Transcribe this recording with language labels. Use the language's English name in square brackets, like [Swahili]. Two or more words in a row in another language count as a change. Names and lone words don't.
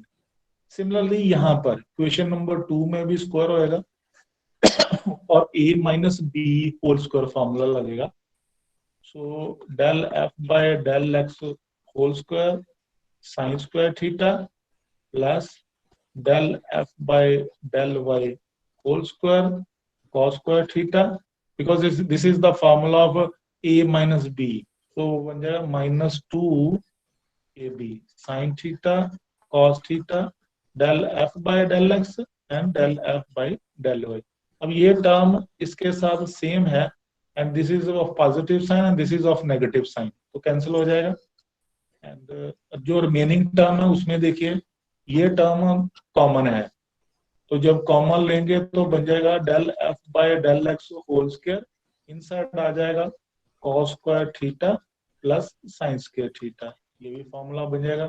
[Hindi] सिमिलरली यहाँ पर [English] question number [Hindi] 2 में भी स्क्वायर होएगा और [English] a minus b whole square formula [Hindi] लगेगा। [English] so del f by del x whole square sin square theta plus del f by del y whole square cos square theta, because this is the formula of a minus b, so [Hindi] बन जाएगा [English] minus 2ab sin theta cos theta del f by del x and del f by del y। [Hindi] अब ये टर्म इसके साथ सेम है [English] and this is of positive sign and this is of negative sign, [Hindi] तो कैंसिल हो जाएगा। एंड जो [English] remaining term [Hindi] है उसमें देखिए ये टर्म कॉमन है, तो जब कॉमन लेंगे तो बन जाएगा [English] del f by del x whole square, [Hindi] इनसाइड आ जाएगा [English] cos square theta plus sin square theta, [Hindi] ये भी फॉर्मूला बन जाएगा।